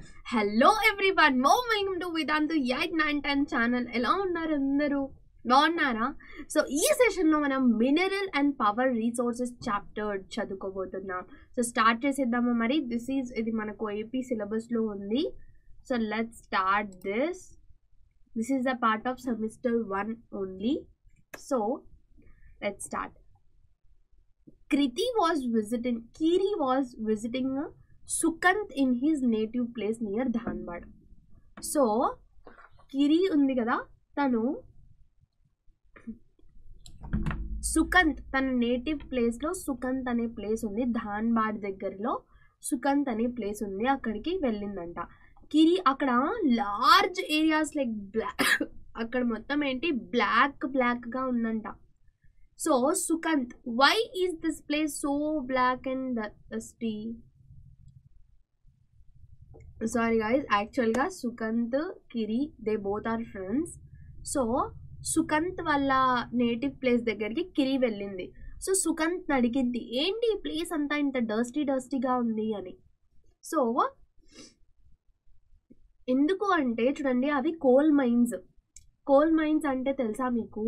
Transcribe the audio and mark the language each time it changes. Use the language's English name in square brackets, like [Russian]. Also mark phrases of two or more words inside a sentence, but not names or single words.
[English] Hello everyone, welcome to Vedantu 8, 9, 10 channel. [Telugu] ఎలా ఉన్నారు అందరూ? బాగున్నారా? సో ఈ సెషన్లో మనం [English] mineral and power resources [Telugu] చాప్టర్ చదువుకోబోతున్నాం. సో స్టార్ట్ చేసేద్దామా మరి? ఇది మనకు ఏపీ సిలబస్లో ఉంది. [English] So let's start this. This is the part of semester 1 only. So let's start. Kiri was visiting Sukant in his native place near Dhanbad. [Telugu] So Kiri undi kada, tanu Sukant tana [English] native place [Telugu] lo Sukant ane place undi, Dhanbad దగ్గరలో Sukant ane place undi, అక్కడికి వెళ్ళిందంట. కిరి అక్కడ [English] large areas like black [Telugu] అక్కడ మొత్తం ఏంటి బ్లాక్ గా ఉందంట. [English] So Sukant, why is this place so black and dusty? Sorry guys, actually ga Sukant, Kiri, they both are friends. [Telugu] So Sukant వాళ్ళ [English] native place [Telugu] దగ్గరికి కిరి వెళ్ళింది. సో సుకంత్ అడిగింది, ఏంటి ఈ ప్లేస్ అంతా ఇంత డస్టీగా ఉంది అని. సో ఎందుకు అంటే చూడండి, అవి [English] coal mines [Telugu] అంటే తెలుసా మీకు?